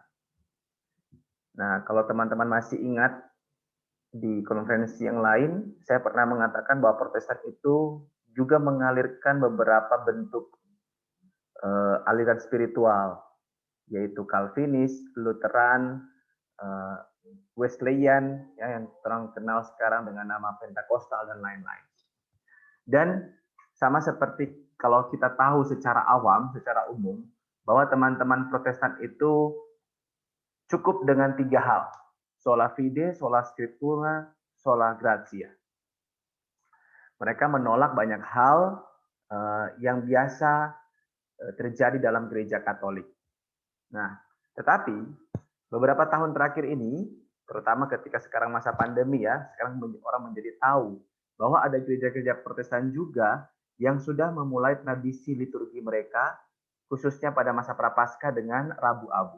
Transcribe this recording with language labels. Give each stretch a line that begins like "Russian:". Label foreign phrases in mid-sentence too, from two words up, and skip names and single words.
Indonesian: Nah, kalau teman-teman masih ingat di konferensi yang lain, saya pernah mengatakan bahwa Protestan itu juga mengalirkan beberapa bentuk aliran spiritual, yaitu Calvinis, Lutheran, Wesleyan, ya, yang terang kenal sekarang dengan nama Pentakosta dan lain-lain. Dan sama seperti kalau kita tahu secara awam, secara umum, bahwa teman-teman Protestan itu cukup dengan 3 hal.
Latin: Sola fide, sola scriptura, sola gratia.
Indonesian: Mereka menolak banyak hal yang biasa terjadi dalam gereja Katolik. Nah, tetapi beberapa tahun terakhir ini, terutama ketika sekarang masa pandemi ya, sekarang orang menjadi tahu bahwa ada gereja-gereja Protestan juga yang sudah memulai tradisi liturgi mereka, khususnya pada masa Prapaskah dengan Rabu Abu.